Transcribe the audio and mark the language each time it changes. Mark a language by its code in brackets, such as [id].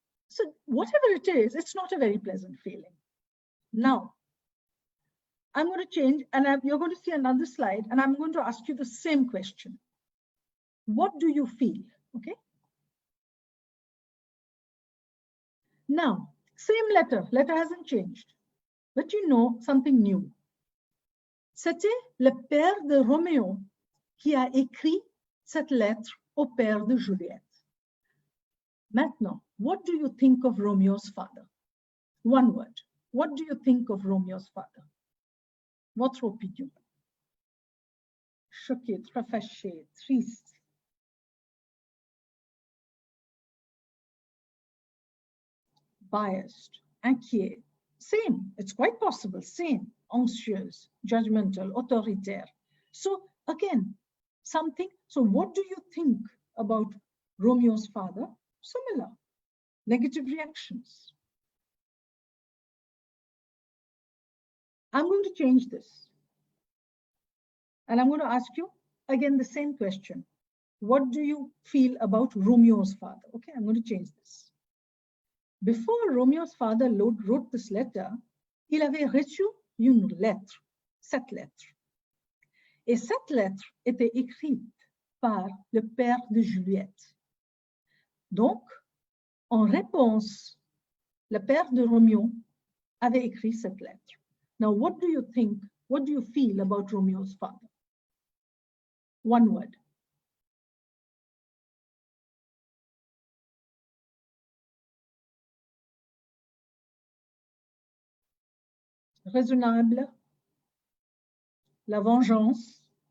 [en] So whatever it is, it's not a very pleasant feeling. Now, I'm going to change, and you're going to see another slide, and I'm going to ask you the same question. What do you feel? Okay. Now, same letter hasn't changed, but you know something new. [fr] C'était le père de Roméo qui a écrit cette lettre au père de Juliette. [en] Maintenant, what do you think of Romeo's father? One word. What do you think of Romeo's father? [fr] Votre opinion? Choqué, très fâché, triste. [en] Biased, inquiet. Same, it's quite possible, same. Anxious, judgmental, autoritaire. So again, something, so what do you think about Romeo's father? Similar, negative reactions. I'm going to change this. And I'm going to ask you again the same question. What do you feel about Romeo's father? Okay, I'm going to change this. Before Romeo's father wrote this letter, [fr] il avait reçu une lettre, cette lettre. Et cette lettre était écrite par le père de Juliette. Donc, en réponse, le père de Roméo avait écrit cette lettre. [en] Now, what do you think? What do you feel about Romeo's father? One word. [fr] Raisonnable. La vengeance.